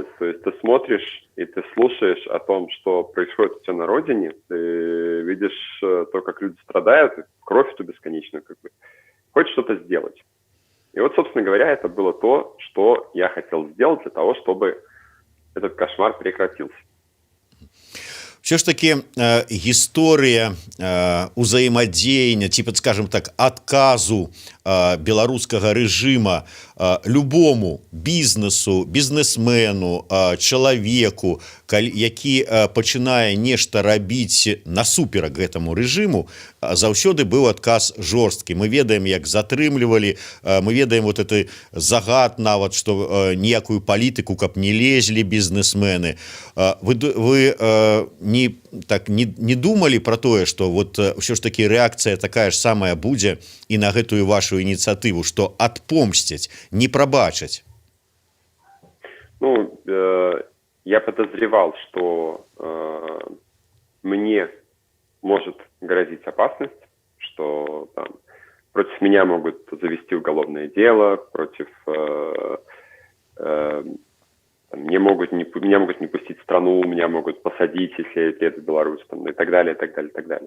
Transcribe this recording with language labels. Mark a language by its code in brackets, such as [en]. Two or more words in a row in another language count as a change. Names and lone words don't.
[ru] То есть ты смотришь и ты слушаешь о том, что происходит у тебя на родине, ты видишь то, как люди страдают, кровь эту бесконечную, хочешь что-то сделать. И вот, собственно говоря, это было то, что я хотел сделать для того, чтобы этот кошмар прекратился. [be] Все ж таки гісторыя узаемадзеяння ці, [ru] скажем так, [be] адказу беларускага рэжыма любому бізнесу, бізнесмену, чалавеку, які пачынае нешта рабіць насуперак гэтаму рэжыму, заўсёды быў адказ жорсткі. Мы ведаем, як затрымлівалі, мы ведаем вот гэты загад нават, што ніякую палітыку, каб не лезлі бізнесмены. Вы не думали про тое, што вот ўсё ж таки рэакцыя такая ж самая будзе і на гэтую вашу ініцыятыву, што адпомсцяць, не прабачаць? [ru] Я подозревал, что мне может грозить опасность, что там против меня могут завести уголовное дело, против меня могут не пустить в страну, меня могут посадить, если я приеду в Беларусь, и так далее, и так далее, и так далее.